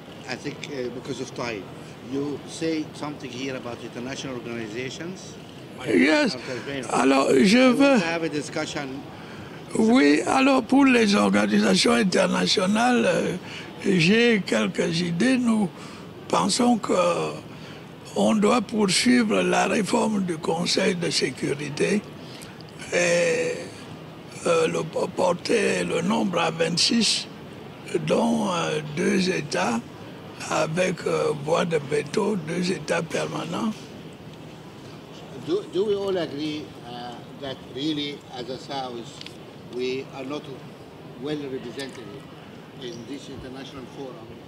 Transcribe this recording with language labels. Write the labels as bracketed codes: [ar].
[en] I think because of time, you say something here about international organizations. Yes. [fr] Alors, je veux... [en] have a discussion. [fr] Oui, alors pour les organisations internationales, j'ai quelques idées. Nous pensons qu'on doit poursuivre la réforme du Conseil de sécurité et porter le nombre à 26, dont 2 États avec voix de veto, 2 États permanents. [en] Do we all agree that really, as a South, we are not well represented in this international forum?